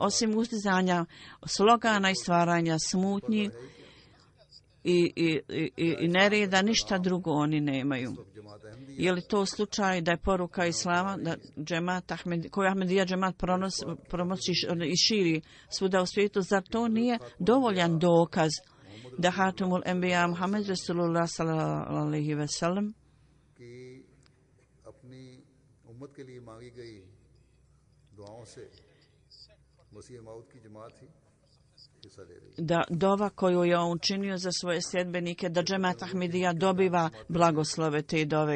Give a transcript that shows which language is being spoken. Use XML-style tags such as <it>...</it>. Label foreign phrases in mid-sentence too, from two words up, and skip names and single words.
<bs>Osim uzdizanja slogana i stvaranja smutnji i nereda, ništa drugo oni nemaju. Je li to slučaj da je poruka Islama da koju Ahmedija džemat pronosi i širi svuda u svijetu, zar to nije dovoljan dokaz da</bs> <ar>خاتم الأنبياء محمد رسول الله صلى الله عليه وسلم</ar> <bs>da dova koju je on učinio za svoje sljedbenike, da džemat Ahmedija dobiva blagoslove te dove.</bs>